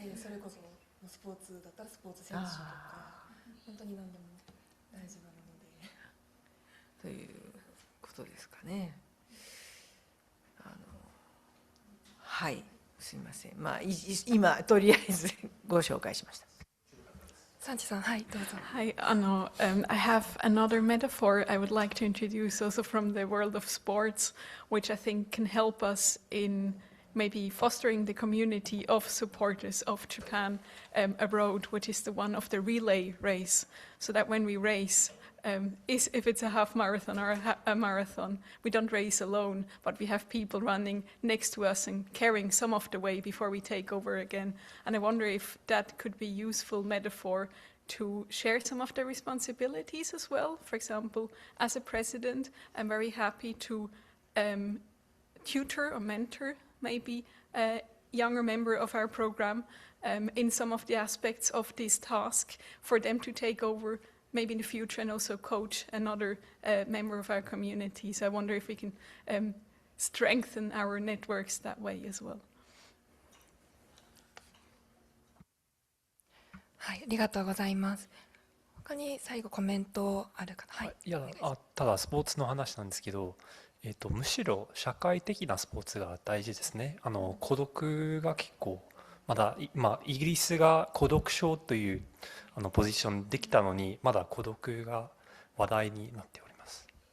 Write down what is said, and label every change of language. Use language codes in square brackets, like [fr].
[ja] それこそスポーツだったらスポーツ選手とか本当に何でも大丈夫なのでということですかね。はい、すみません、まあ今とりあえずご紹介しました。サンチさん、はいどうぞ。 [en] Hi, I have another metaphor I would like to introduce also from the world of sports, which I think can help us in maybe fostering the community of supporters of Japan abroad, which is the one of the relay race, so that when we race, if it's a half marathon or a marathon, we don't race alone, but we have people running next to us and carrying some of the way before we take over again. And I wonder if that could be a useful metaphor to share some of the responsibilities as well. For example, as a president, I'm very happy to tutor or mentor maybe a younger member of our program in some of the aspects of this task, for them to take over maybe in the future and also coach another member of our community. So I wonder if we can strengthen our networks that way as well. [ja] はい、ありがとうございます。他に最後コメントあるかな。はい。いや、ただスポーツの話なんですけど、むしろ社会的なスポーツが大事ですね。孤独が結構まだ今イギリスが孤独症というポジションできたのに、まだ孤独が話題になっております。